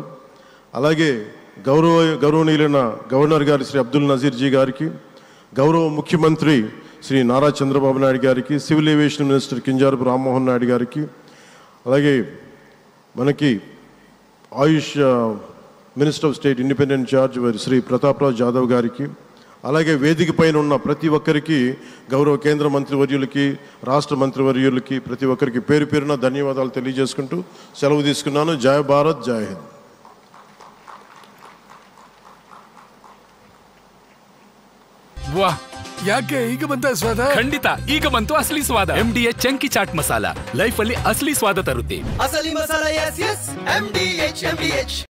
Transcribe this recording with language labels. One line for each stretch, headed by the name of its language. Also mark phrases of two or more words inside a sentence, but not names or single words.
Telugu: అలాగే గౌరవనీయులైన గవర్నర్ గారి శ్రీ అబ్దుల్ నజీర్ జీ గారికి, గౌరవ ముఖ్యమంత్రి శ్రీ నారా చంద్రబాబు నాయుడు గారికి,
English: civil aviation minister
Telugu: కింజారపు రామ్మోహన్ నాయుడు గారికి, అలాగే మనకి ఆయుష్
English: minister of state independent charge
Telugu: శ్రీ ప్రతాప్రావు జాదవ్ గారికి, అలాగే వేదిక పైన ఉన్న ప్రతి ఒక్కరికి, గౌరవ కేంద్ర మంత్రివర్యులకి, రాష్ట్ర మంత్రివర్యులకి, ప్రతి ఒక్కరికి పేరు పేరున ధన్యవాదాలు తెలియజేసుకుంటూ సెలవు తీసుకున్నాను.
Hindi: जय भारत, जय हिंद.
Kannada: ವಾಹ್, ಯಾಕೆ ಈಗ ಬಂತ ಸ್ವಾದ? ಖಂಡಿತ ಈಗ ಬಂತು
Hindi: असली स्वाद.
Kannada: MDH ಚಂಕಿ ಚಾಟ್ ಮಸಾಲ ಲೈಫ್ ಅಲ್ಲಿ
Hindi: असली स्वाद
Kannada: ತರುತ್ತೆ.
Hindi: असली मसाला,
English: yes yes
Kannada: MDH.